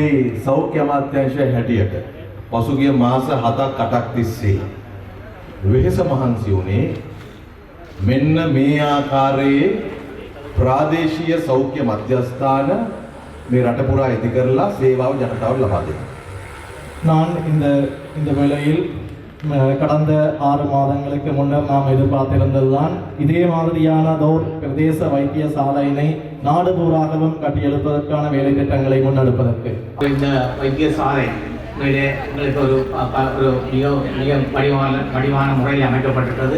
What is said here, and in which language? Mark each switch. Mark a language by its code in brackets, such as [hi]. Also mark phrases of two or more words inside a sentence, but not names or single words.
[si] සෞඛ්‍ය අමාත්‍යාංශය හැටියට පසුගිය මාස 7-8ක් තිස්සේ වෙහෙස මහන්සි වුණේ මෙන්න මේ ආකාරයේ ප්‍රාදේශීය සෞඛ්‍ය මධ්‍යස්ථාන මේ රට පුරා ඇති කරලා සේවාව ජනතාවට ලබා දෙන්න. [ta] நான் இந்த வேளையில் கடந்த 6 மாதங்களுக்கு முன்னர் நாம் எதிர்பார்த்திருந்ததுதான் இதே மாதிரியானதோர் பிரதேச வைத்தியசாலையினை நாடு பூராகவும் கட்டியெழுப்பதற்கான வேலை திட்டங்களை முன்னெடுப்பதற்கு. இந்த வைத்தியசாலை எங்களுக்கு ஒரு மிக வடிவான முறையில் அமைக்கப்பட்டிருக்கிறது.